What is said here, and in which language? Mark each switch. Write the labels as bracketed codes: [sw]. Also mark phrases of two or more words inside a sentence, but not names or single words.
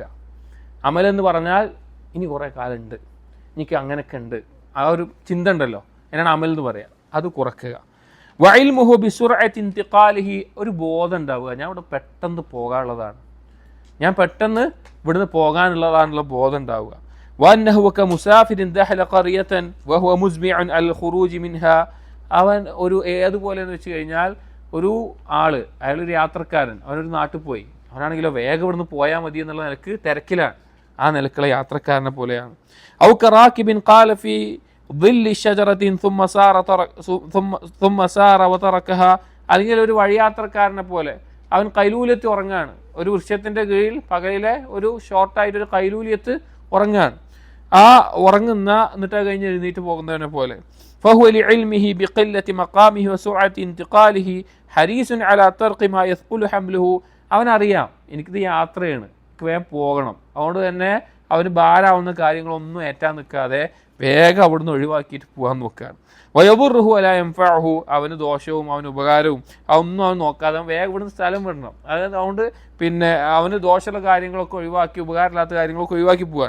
[ml] അമൽ എന്ന് പറഞ്ഞാൽ ഇനി കുറേ കാലമുണ്ട്, എനിക്ക് അങ്ങനെയൊക്കെ ഉണ്ട്, ആ ഒരു ചിന്ത ഉണ്ടല്ലോ, എന്നാണ് അമൽ എന്ന് പറയാം, അത് കുറക്കുക. [ar] وعلمه بسرعة انتقاله. [ml] ഒരു ബോധം ഉണ്ടാവുക, ഞാൻ ഇവിടെ പെട്ടെന്ന് പോകാനുള്ളതാണ്, ഞാൻ പെട്ടെന്ന് ഇവിടുന്ന് പോകാനുള്ളതാണുള്ള ബോധം ഉണ്ടാവുക. [ar] وأنه كمسافر دخل قرية وهو مزمع على الخروج منها. [ml] അവൻ ഒരു ഏതുപോലെ എന്ന് വെച്ച് കഴിഞ്ഞാൽ ഒരു ആള്, അയാളൊരു യാത്രക്കാരൻ, അവനൊരു നാട്ടിൽ പോയി, അവനാണെങ്കിലോ വേഗം ഇവിടുന്ന് പോയാൽ മതി എന്നുള്ള നിലക്ക് തിരക്കിലാണ്. ആ നിലക്കുള്ള യാത്രക്കാരനെ പോലെയാണ്. [ar] أو كراكب قال في ظل شجرة ثم سار وتركها. [ml] അല്ലെങ്കിൽ ഒരു വഴിയാത്രക്കാരനെ പോലെ അവൻ കൈലൂലത്ത് ഉറങ്ങാണ്. ഒരു വൃക്ഷത്തിന്റെ കീഴിൽ പകലിലെ ഒരു ഷോർട്ടായിട്ടൊരു കൈലൂലിയത്ത് ഉറങ്ങാണ്. ആ ഉറങ്ങുന്ന എന്നിട്ട് കഴിഞ്ഞ് എഴുന്നേറ്റ് പോകുന്നതിനെ പോലെ. [ar] فهو لعلمه بقلة مقامه وسرعة انتقاله حريص على ترك ما يثقل حمله. [ml] അവനറിയാം എനിക്കിത് യാത്രയാണ്, എനിക്ക് വേഗം പോകണം. അതുകൊണ്ട് തന്നെ അവന് ഭാരമാവുന്ന കാര്യങ്ങളൊന്നും ഏറ്റാൻ നിൽക്കാതെ വേഗം അവിടുന്ന് ഒഴിവാക്കിയിട്ട് പോകാൻ നോക്കുകയാണ്. [ar] ويبادره على ينفعه. [ml] അവന് ദോഷവും അവന് ഉപകാരവും അതൊന്നും അവൻ നോക്കാതെ വേഗം ഇവിടുന്ന് സ്ഥലം വിടണം. അതുകൊണ്ട് പിന്നെ അവന് ദോഷമുള്ള കാര്യങ്ങളൊക്കെ ഒഴിവാക്കി ഉപകാരമില്ലാത്ത കാര്യങ്ങളൊക്കെ ഒഴിവാക്കി പോകാൻ.